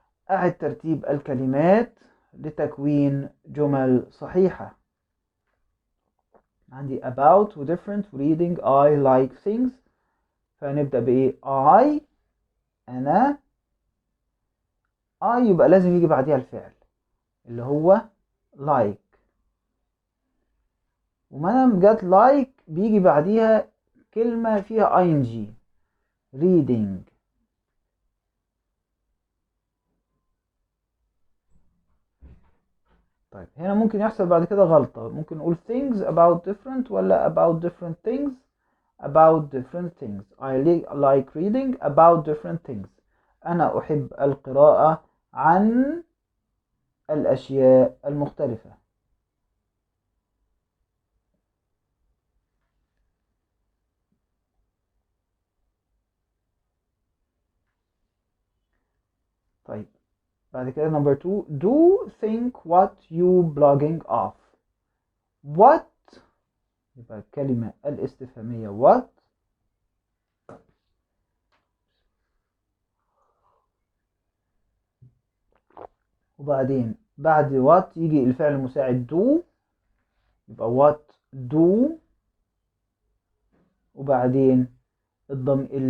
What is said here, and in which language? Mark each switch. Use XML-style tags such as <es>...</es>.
<ar>أعد ترتيب الكلمات لتكوين جمل صحيحة. عندي</ar> <en>about و different و reading I like things.</en> <ar>فنبدأ بإيه I أنا I يبقى لازم يجي بعديها الفعل اللي هو like. وما دام جت like بيجي بعديها كلمة فيها ing reading. طيب هنا ممكن يحصل بعد كده غلطة. ممكن نقول</ar> <en>things about different ولا about different things. about different things. I like reading about different things.</en> <ar>أنا أحب القراءة عن الأشياء المختلفة. طيب بعد كده</ar> <en>number 2 do think what you blogging off.</en> <ar>what يبقى الكلمة الاستفهامية what وبعدين بعد what يجي الفعل المساعد do يبقى what do وبعدين الضم</ar>